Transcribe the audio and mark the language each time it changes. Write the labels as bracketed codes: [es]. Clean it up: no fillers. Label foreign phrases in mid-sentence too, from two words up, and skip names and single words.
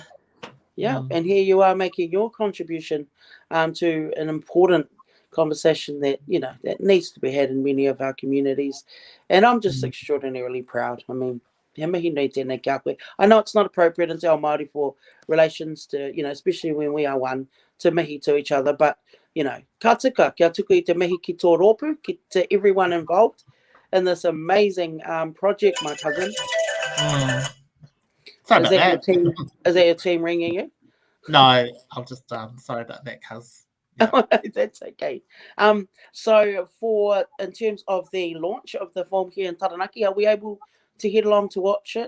[en] And here you are making your contribution to an important conversation that, you know, that needs to be had in many of our communities. And I'm just extraordinarily proud. I mean, I know it's not appropriate in [mi] Te Ao Māori [en] for relations to, you know, especially when we are one, to mihi to each other, but, you know, [mi] ka tika, kia tuku I te mihi ki tō rōpū, [en] to everyone involved in this amazing project, my cousin. Is that your team ringing you? No, I'll just sorry about that, cuz. Yeah. Oh, no, that's okay. So in terms of the launch of the film here in Taranaki, are we able to head along to watch it?